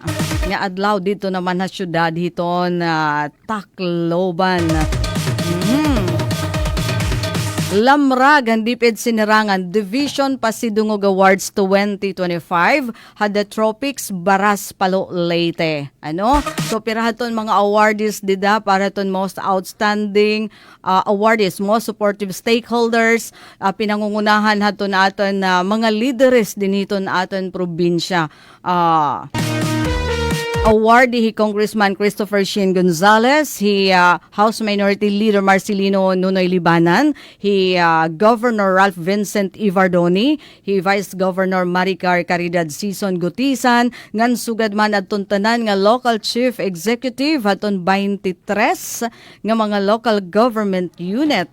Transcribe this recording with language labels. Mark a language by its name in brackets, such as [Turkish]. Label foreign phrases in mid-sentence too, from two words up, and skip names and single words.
[Waray] Nga adlaw dito naman na syudad hiton Tacloban. Lamrag ang Diped Sinirangan Division Pasidungog Awards 2025 Hada Tropics Baras Palo Leyte. So pirahaton mga awardees dida para ton [English] most outstanding awardees, most supportive stakeholders, [Waray] pinangungunahan haton aton mga leaders diniton aton probinsya. Awardee Congressman Christopher Shin Gonzales, House Minority Leader Marcelino Nunoy Libanan, Governor Ralph Vincent Ivardoni, Vice Governor Maricar Caridad Sison Gutisan, ngan sugad man adton tanan nga [English] local chief executive [Waray] aton 23 nga mga [English] local government unit.